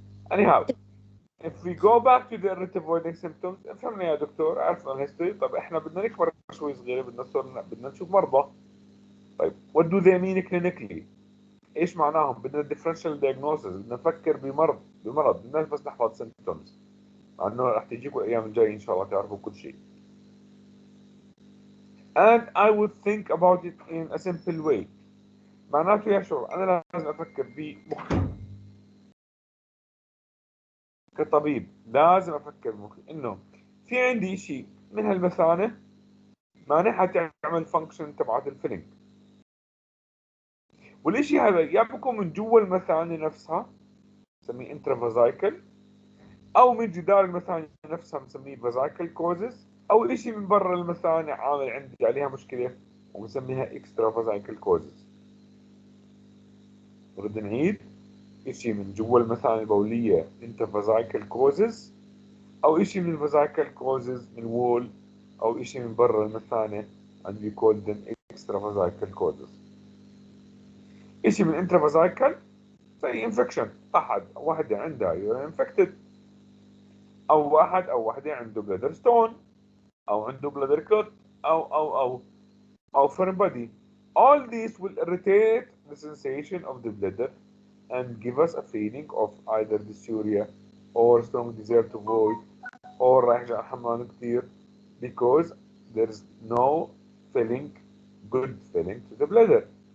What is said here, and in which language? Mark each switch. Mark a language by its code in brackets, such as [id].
[en] Anyhow, if we go back to the irritative voiding symptoms [ar] فهمنا يا دكتور عرفنا الهيستوري. طب احنا بدنا نكبر شوي صغيرة بدنا نشوف مرضى. طيب [en] what do they mean clinically؟ [ar] ايش معناهم؟ بدنا differential diagnosis، بدنا نفكر بمرض بدناش بس نحفظ symptoms. مع انه رح تجيكم الايام الجايه ان شاء الله تعرفوا كل شيء. [en] And I would think about it in a simple way. [ar] معناته يا شباب انا لازم افكر بمخي كطبيب، لازم افكر بمخي انه في عندي شيء من هالمثانه مانع حتعمل فانكشن تبعت الفيلينج، والشيء هذا يا بكون من جوا المثانه نفسها نسميه انترافازايكل، او من جدار المثانه نفسها بنسميه فازايكل كوزز، او شيء من برا المثانه عامل عندي عليها مشكله وبنسميها اكسترا فازايكل كوزز. نرد نعيد، شيء من جوا المثانه البوليه انترافازايكل كوزز، او شيء من الفازايكل كوزز من الوول، او شيء من برا المثانه عندي كولدن اكسترا فازايكل كوزز. شيء من انترافازايكل زي انفكشن، واحده عندها انفكتد، او واحد او واحده عنده بلادر ستون، او عنده بلادر كلوت، او foreign body. [en] All these will irritate the sensation of the bladder and give us a feeling of either dysuria or strong desire to void or [ar] رايح جاي الحمام كثير [en] because there is no filling, good filling to the bladder.